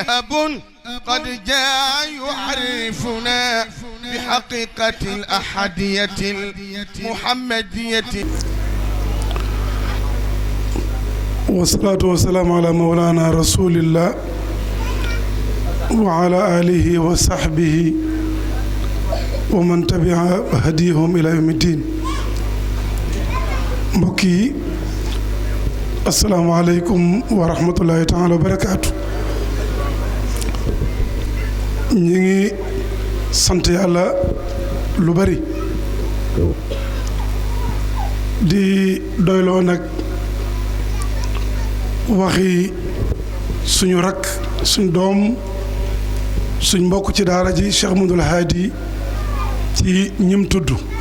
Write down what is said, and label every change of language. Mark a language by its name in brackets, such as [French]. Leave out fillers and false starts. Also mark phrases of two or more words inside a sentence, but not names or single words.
[Arabic] أب قد جاء يعرفنا بحقيقة الأحدية المحمدية. والصلاة والسلام على مولانا رسول الله وعلى آله وصحبه ومن تبع هديهم إلى يوم الدين. [Wolof] mbokki [Arabic] السلام عليكم ورحمة الله تعالى وبركاته. [Wolof] ñu ngi sant yàlla lu bari di doyloo nag waxi suñu rakk suñ doom suñ mbokk ci daara ji Cheikh Ahmadul Haadi ci ñim tudd